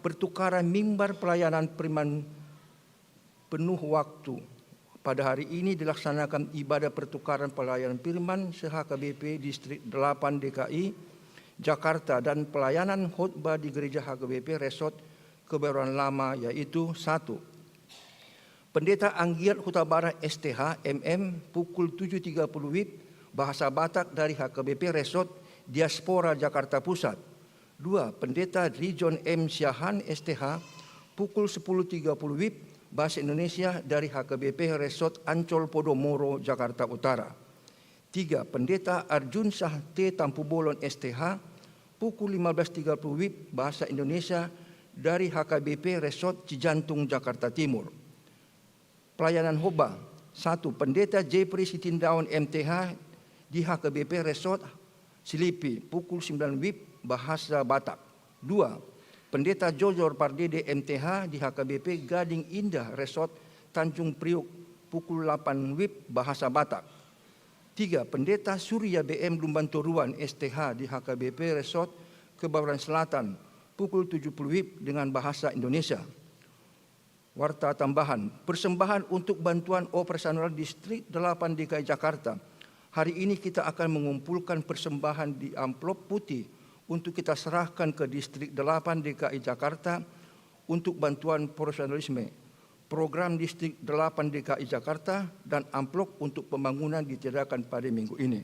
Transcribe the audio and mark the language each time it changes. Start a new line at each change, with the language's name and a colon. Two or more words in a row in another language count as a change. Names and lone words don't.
Indonesian: Pertukaran mimbar pelayanan firman penuh waktu. Pada hari ini dilaksanakan ibadah pertukaran pelayanan firman se-HKBP Distrik 8 DKI Jakarta dan pelayanan khotbah di Gereja HKBP Resort Kebayoran Lama, yaitu 1. Pendeta Anggiat Huta Barat STH MM pukul 7.30 WIB bahasa Batak dari HKBP Resort Diaspora Jakarta Pusat. 2. Pendeta Rijon M Syahan STH pukul 10.30 WIB bahasa Indonesia dari HKBP Resort Ancol Podomoro Jakarta Utara. 3. Pendeta Arjun Shah T Tampu Bolon STH pukul 15.30 WIB bahasa Indonesia dari HKBP Resort Cijantung Jakarta Timur. Pelayanan khotbah. 1. Pendeta Jepri Sitindaun MTH di HKBP Resort Silipi pukul 9 WIB bahasa Batak. 2. Pendeta Jojor Pardede MTH di HKBP Gading Indah Resort Tanjung Priuk pukul 8 WIB bahasa Batak. 3. Pendeta Surya BM Lumbanturuan STH di HKBP Resort Kebayoran Selatan pukul 70 WIB dengan bahasa Indonesia. Warta tambahan, persembahan untuk bantuan operasional Distrik 8 DKI Jakarta. Hari ini kita akan mengumpulkan persembahan di amplop putih untuk kita serahkan ke Distrik 8 DKI Jakarta untuk bantuan profesionalisme, program Distrik 8 DKI Jakarta, dan amplop untuk pembangunan ditiadakan pada minggu ini.